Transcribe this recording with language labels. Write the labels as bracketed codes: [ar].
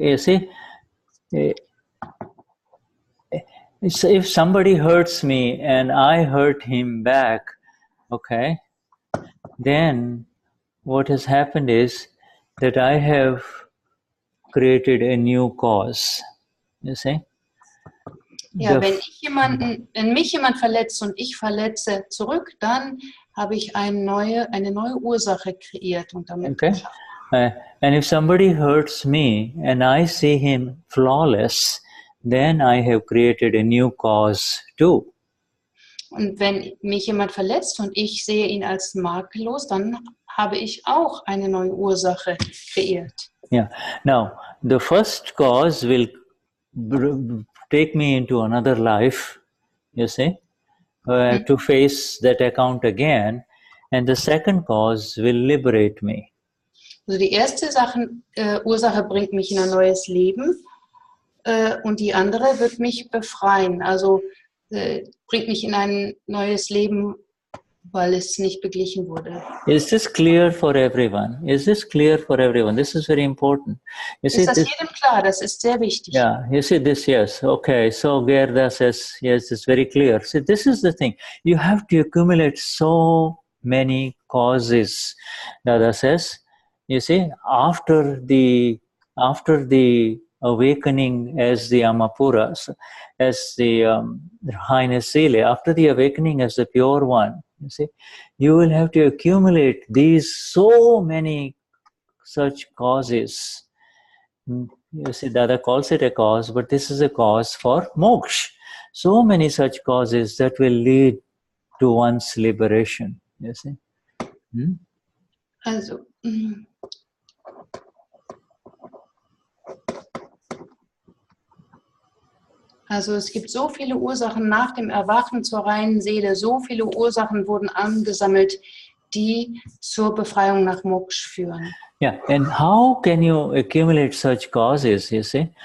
[en] You see, if somebody hurts me and I hurt him back, okay, then what has happened is that I have created a new cause. You see? [de] Ja, wenn mich jemand verletzt und ich verletze zurück, dann habe ich eine neue Ursache kreiert und damit geschaffen. [en] And if somebody hurts me and I see him flawless, then I have created a new cause too. [de] Und wenn mich jemand verletzt und ich sehe ihn als makellos, dann habe ich auch eine neue Ursache kreiert. [en] Yeah. Now, the first cause will take me into another life, you see, to face that account again. And the second cause will liberate me. [de] Also die erste Ursache bringt mich in ein neues Leben und die andere wird mich befreien. Also bringt mich in ein neues Leben, weil es nicht beglichen wurde. [en] Is this clear for everyone? Is this clear for everyone? This is very important. [de] Ist das jedem klar? Das ist sehr wichtig. [en] Yeah, you see this, yes. Okay, so Gerda says, yes, it's very clear. See, this is the thing. You have to accumulate so many causes, Dada says. You see, after the awakening as the Amapuras, as the Highness Sile, after the awakening as the pure one, you see, you will have to accumulate these so many such causes. You see, Dada calls it a cause, but this is a cause for moksha. So many such causes that will lead to one's liberation. You see. [de] Also es gibt so viele Ursachen nach dem Erwachen zur reinen Seele, so viele Ursachen wurden angesammelt, die zur Befreiung nach Moksha führen. [en] Yeah, and how can you accumulate such causes, you see?